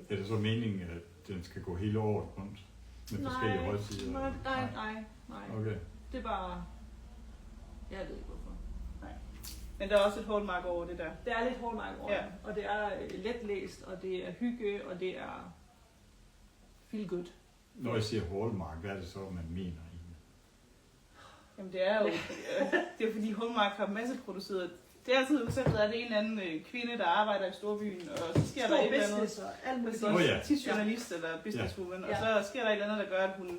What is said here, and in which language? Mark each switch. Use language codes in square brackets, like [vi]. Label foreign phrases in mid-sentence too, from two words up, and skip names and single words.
[da] Er det så meningen, at den skal gå hele året rundt med forskellige højtider? Nej. Okay. Det er bare... Jeg ved ikke hvorfor. Men der er også et Hallmark over det der. Det er lidt Hallmark over Ja. det, og det er letlæst, og det er hygge, og det er [en] feel good. [da] Når jeg siger Hallmark, hvad er det så, man mener egentlig? Jamen det er jo det er fordi Hallmark har masseproduceret. Det er altid udsat, at det er en eller anden kvinde, der arbejder i storbyen, og så sker der et eller andet. Alt muligt. Tit journalist eller businesswoman, og så sker der et eller andet, der gør, at hun